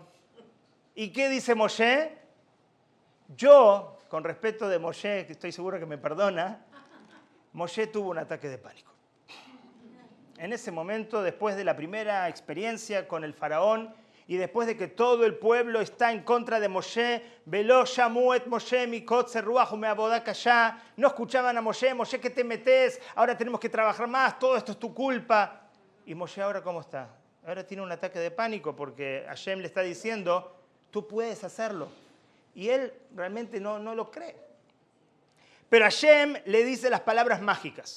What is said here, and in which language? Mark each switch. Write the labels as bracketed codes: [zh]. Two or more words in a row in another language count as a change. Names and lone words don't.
[es] ¿Y qué dice Moshe? Yo, con respeto de Moshe, que estoy seguro que me perdona, Moshe tuvo un ataque de pánico. En ese momento, después de la primera experiencia con el faraón y después de que todo el pueblo está en contra de Moshe, [he] ולא שמעו את משה מקוצר רוח ומעבודה קשה, [es] no escuchaban a Moshe, Moshe, ¿qué te metes? Ahora tenemos que trabajar más, todo esto es tu culpa. ¿Y Moshe ahora cómo está? Ahora tiene un ataque de pánico porque Hashem le está diciendo, tú puedes hacerlo. Y él realmente no lo cree. Pero Hashem le dice las palabras mágicas.